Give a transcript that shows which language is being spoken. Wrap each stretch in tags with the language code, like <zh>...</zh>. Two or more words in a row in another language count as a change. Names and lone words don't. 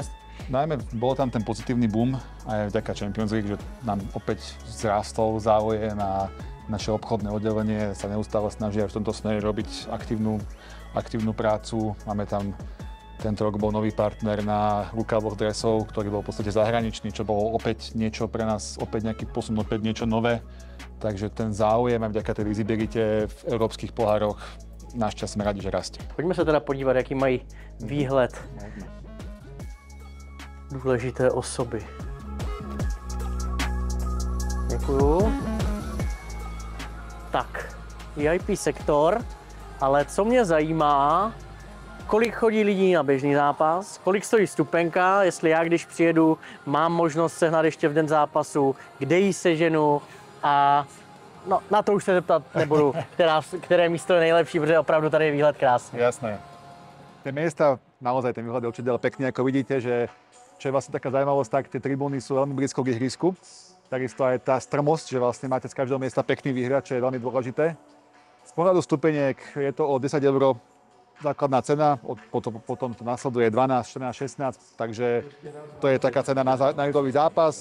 <sk>Najmä bol tam ten pozitívny boom aj vďaka Champions League, že nám opäť zrástol záujem a naše obchodné oddelenie sa neustále snaží aj v tomto smere robiť aktívnu prácu. Máme tam tento rok bol nový partner na rukavoch dresov, ktorý bol v podstate zahraničný, čo bolo opäť niečo pre nás, opäť nejaký posun, opäť niečo nové. Takže ten záujem aj vďaka tej vizibilite v európskych pohároch našťastie sme radi, že rastie.</sk> <cs>Pojďme se teda podívat, jaký mají výhled důležité osoby. Děkuju. Tak, VIP sektor, ale co mě zajímá, kolik chodí lidí na běžný zápas, kolik stojí vstupenka, jestli já, když přijedu, mám možnost sehnat ještě v den zápasu, kde ji seženu a no, na to už se zeptat nebudu, které místo je nejlepší, protože opravdu tady je výhled krásný.</cs> <sk>Jasné. Tie miesta, naozaj ten výhľad je určite pekný, ako vidíte, že čo je vlastne taká zaujímavosť, tak tie tribúny sú veľmi blízko k ihrisku. Takisto aj tá strmosť, že vlastne máte z každého miesta pekný výhľad, čo je veľmi dôležité. Z pohľadu stupeniek je to o 10 € základná cena, potom to nasleduje 12, 14, 16, takže to je taká cena na lidový zápas.</sk>